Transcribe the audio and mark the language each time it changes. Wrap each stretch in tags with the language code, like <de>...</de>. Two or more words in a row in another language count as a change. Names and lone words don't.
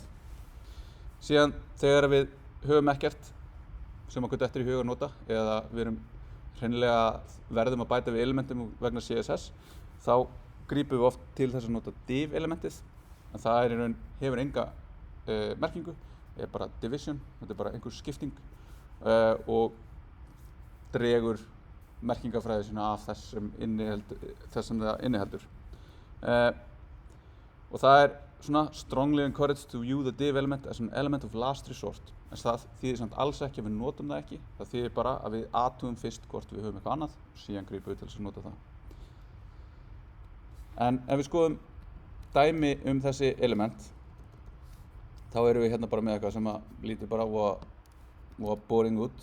<is>Síðan þegar við höfum ekkert sem okkur dettur í hug að nota eða við erum hreinlega verðum að bæta við elementum vegna CSS, þá grípum við oft til þess að nota div elementið, en það hefur enga merkingu, er bara division, þetta er bara einhver skipting og dregur merkingafræði sína af þess sem það inniheldur. Og það er svona</is> <en>strongly encouraged to view the div element as an element of last resort.</en> <is>En það þýðir samt alls ekki að við notum það ekki. Það þýðir bara að við athugum fyrst hvort við höfum eitthvað annað og síðan grípum við til þess að nota það. En ef við skoðum dæmi þessi element, þá erum við hérna bara með eitthvað sem að lítur bara voða boring út.</is>